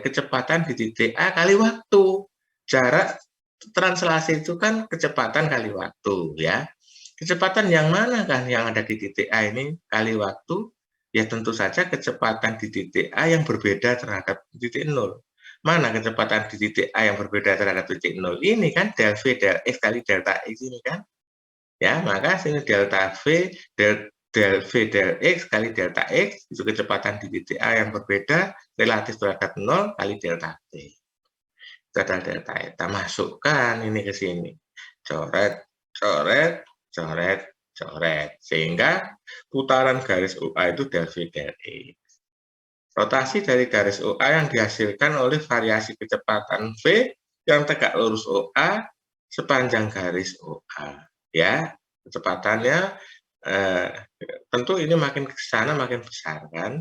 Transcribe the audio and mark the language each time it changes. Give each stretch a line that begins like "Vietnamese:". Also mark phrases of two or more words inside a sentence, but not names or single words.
Indonesian: kecepatan di titik A kali waktu. Jarak translasi itu kan kecepatan kali waktu ya. Kecepatan yang mana kan yang ada di titik A ini kali waktu? Ya tentu saja kecepatan di titik A yang berbeda terhadap titik nol. Mana kecepatan di titik A yang berbeda terhadap titik nol? Ini kan del V del X kali delta X ini kan. Ya, maka sini delta V del V del X kali delta X itu kecepatan di titik A yang berbeda relatif terhadap nol kali delta T. Itu adalah delta eta. Masukkan ini ke sini. Coret, coret, coret, coret. Sehingga putaran garis OA itu del V del X. Rotasi dari garis OA yang dihasilkan oleh variasi kecepatan V yang tegak lurus OA sepanjang garis OA. Ya, kecepatannya tentu ini makin ke sana makin besar kan.